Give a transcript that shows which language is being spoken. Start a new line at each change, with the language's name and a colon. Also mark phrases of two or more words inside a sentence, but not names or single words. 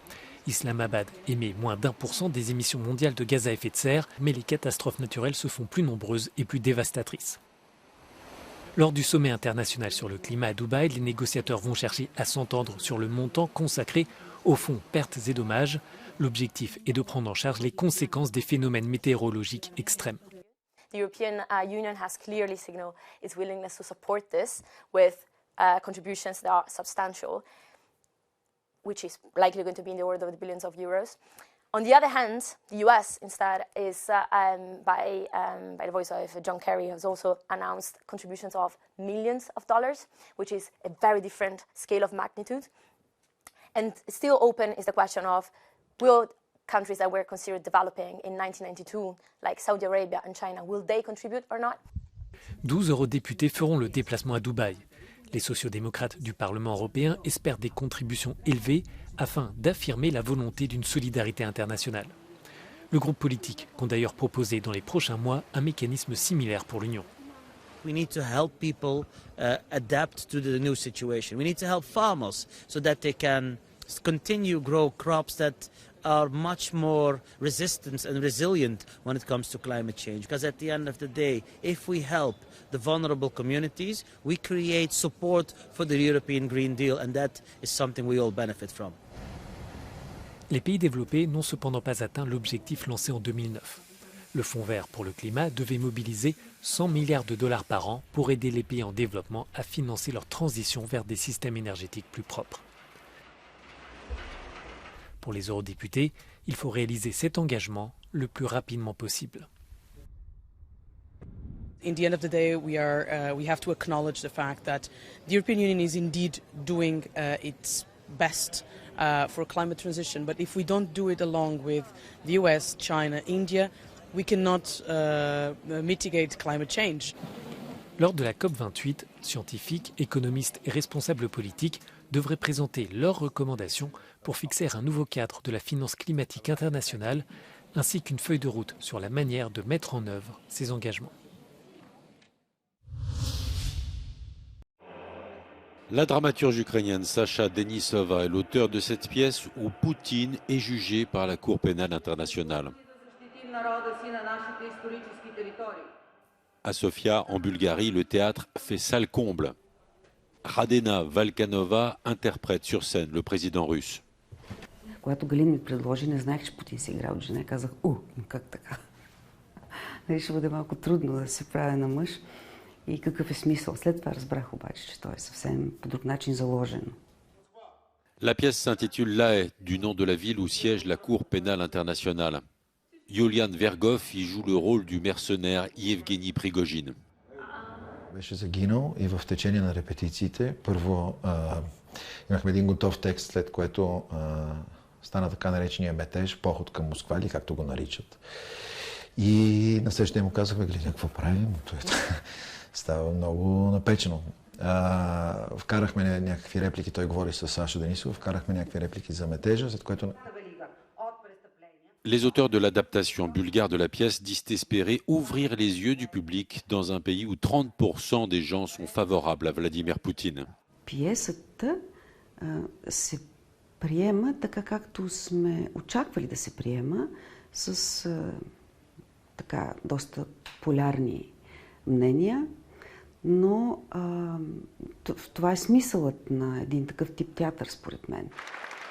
French: Islamabad émet moins d'1% des émissions mondiales de gaz à effet de serre, mais les catastrophes naturelles se font plus nombreuses et plus dévastatrices. Lors du sommet international sur le climat à Dubaï, les négociateurs vont chercher à s'entendre sur le montant consacré au fonds pertes et dommages. L'objectif est de prendre en charge les conséquences des phénomènes météorologiques extrêmes.
English: The European Union has clearly signaled its willingness to support this with contributions that are substantial, which is likely going to be in the order of the billions of euros. On the other hand, the US instead is, by the voice of John Kerry, has also announced contributions of millions of dollars, which is a very different scale of magnitude. And still open is the question of, will countries that were considered developing in 1992, like Saudi Arabia and China, will they contribute or not?
French: 12 eurodéputés feront le déplacement à Dubaï. Les sociodémocrates du Parlement européen espèrent des contributions élevées afin d'affirmer la volonté d'une solidarité internationale. Le groupe politique compte d'ailleurs proposer dans les prochains mois un mécanisme similaire pour l'Union.
English: We need to help people adapt to the new situation. We need to help farmers so that they can continue grow crops that are much more resistant and resilient when it comes to climate change. Because at the end of the day, if we help the vulnerable communities, we create support for the European Green Deal, and that is something we all benefit from.
French: Les pays développés n'ont cependant pas atteint l'objectif lancé en 2009. Le Fonds vert pour le climat devait mobiliser 100 milliards de dollars par an pour aider les pays en développement à financer leur transition vers des systèmes énergétiques plus propres. Pour les eurodéputés, il faut réaliser cet engagement le plus rapidement possible.
English: In the end of the day, we have to acknowledge the fact that the European Union is indeed doing its best for climate transition. But if we don't do it along with the US, China, India, we cannot mitigate climate change.
French: Lors de la COP28, scientifiques, économistes et responsables politiques devraient présenter leurs recommandations pour fixer un nouveau cadre de la finance climatique internationale ainsi qu'une feuille de route sur la manière de mettre en œuvre ces engagements. La dramaturge ukrainienne Sacha Denisova est l'auteur de cette pièce où Poutine est jugé par la Cour pénale internationale. À Sofia, en Bulgarie, le théâtre fait salle comble. Radena Valkanova interprète sur scène le président russe.
Bulgarian: Когато Галин ми предложи, не знаех, че Путин си игра от жена. Казах, как така? Ще бъде малко трудно да се правя на мъж. И какъв е смисъл? След това разбрах обаче, че той е съвсем по друг начин заложено.
French: La pièce s'intitule L'Haye, du nom de la ville où siège la Cour pénale internationale. Юлиан Вергов y joue le rôle du mercenaire Yevgeny Prigogine.
Bulgarian: Беше загинал и в течение на репетициите. Първо имахме един готов текст, след което стана така наречения метеж, поход към Москва, или както го наричат. И на следващия му казахме, гледай, какво правим? Става много напечено. Вкарахме някакви реплики, той говори с Саша Денисов, вкарахме някакви реплики за метежа, след което...
French: Les auteurs de l'adaptation bulgare de la pièce disent espérer ouvrir les yeux du public dans un pays où 30% des gens sont favorables à Vladimir Poutine.
Bulgarian: Пиесата се приема така, както сме очаквали да се приема, с така доста полярни мнения, но това е смисълът на един такъв тип театър, според мен.